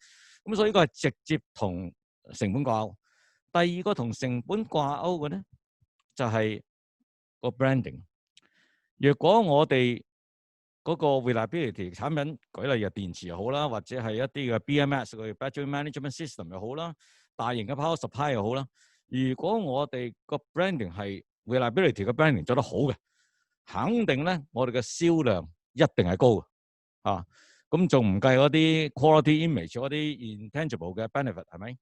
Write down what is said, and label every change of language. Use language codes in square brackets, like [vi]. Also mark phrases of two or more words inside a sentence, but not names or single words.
[yue] 咁所以呢個係直接同成本掛鈎。第二個同成本掛鈎嘅咧，就係個 branding。若果我哋嗰個 reliability 產品，舉例如電池又好啦，或者係一啲嘅 BMS 嘅 [en] battery management system [yue] 又好啦，大型嘅 power supply 又好啦，如果我哋個 branding 係 reliability 嘅 branding 做得好嘅，肯定咧我哋嘅銷量一定係高嘅啊！咁仲唔計嗰啲 [en] quality image [yue] 嗰啲 intangible 嘅 benefit 係咪？